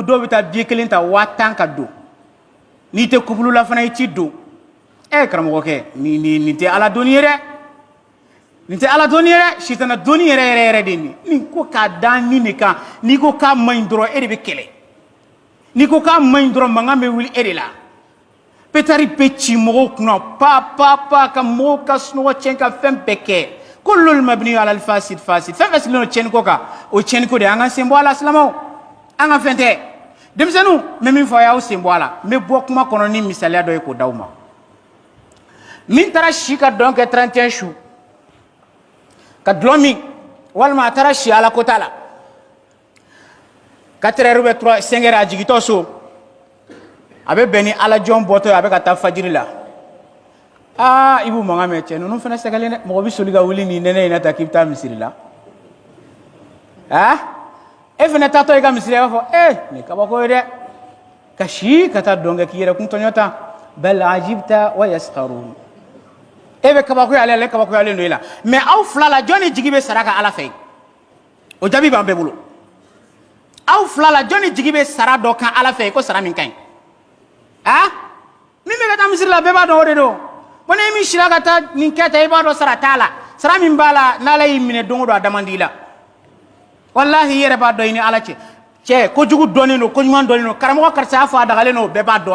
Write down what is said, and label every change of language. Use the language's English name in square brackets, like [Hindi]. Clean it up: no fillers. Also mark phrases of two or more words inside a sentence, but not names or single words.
[Bambara] dɔw bɛ taa biye kelen ta 10,000 ka don n'i tɛ kubulu la fana i t'i don karamɔgɔkɛ nin tɛ ala doni ye dɛ nin tɛ ala doni ye dɛ sitana doni yɛrɛ yɛrɛ yɛrɛ de nin ko k'a da nin de kan n'i ko k'a man ɲi dɔrɔn e de bɛ kɛlɛ n'i ko k'a man ɲi dɔrɔn mankan bɛ wuli e de la pétari bɛ ci mɔgɔw kunna pa ka mɔgɔw ka sunɔgɔ tiɲɛ ka fɛn bɛɛ kɛ [Arabic] كل مبني على الفاسد [Bambara] fɛn fɛn sigilen don tiɲɛni ko kan o tiɲɛni ko de an ka sen bɔ a la silamɛw an ka fɛn tɛ denmisɛnninw n bɛ min fɔ a y'aw sen bɔ a la n bɛ bɔ kuma kɔnɔ ni misaliya dɔ ye k'o d'aw ma min taara si ka dɔn kɛ 31 su ka dulɔ min walima a taara si ala kota la [French] 4 heures ou 5 heures [Bambara] a jigitɔ so a bɛ bɛn ni ala jɔn bɔtɔ ye a bɛ ka taa fajiri la i b'u mankan mɛn cɛ ninnu fana sɛgɛlen dɛ mɔgɔ bɛ soli ka wuli nin nɛnɛ in na ta k'i bɛ taa misiri la e fana taatɔ i ka misiri la i b'a fɔ nin kabako ye dɛ ka si ka taa dɔn kɛ k'i yɛrɛ kun tɔɲɔta [Arabic] بل عجبت ويسخرون [Bambara] e bɛ kabakoyalen ale kabakoyalen don e la mais aw fila la jɔn ni jigi bɛ sara ka ala fɛ o jaabi b'an bɛɛ bolo aw fila la jɔn ni jigi bɛ sara dɔ kan ala fɛ ko sara min ka ɲi min bɛ ka taa misiri la bɛɛ b'a dɔn o de don bon ni min sira ka taa nin kɛ ta i b'a dɔn sara t'a la sara min b'a la n'ala y'i minɛ don o don a da man di i la walahi i yɛrɛ b'a dɔn i ni ala cɛ kojugu dɔnnen don koɲuman dɔnnen don karamɔgɔ karisa y'a fɔ a dagalen don bɛɛ b'a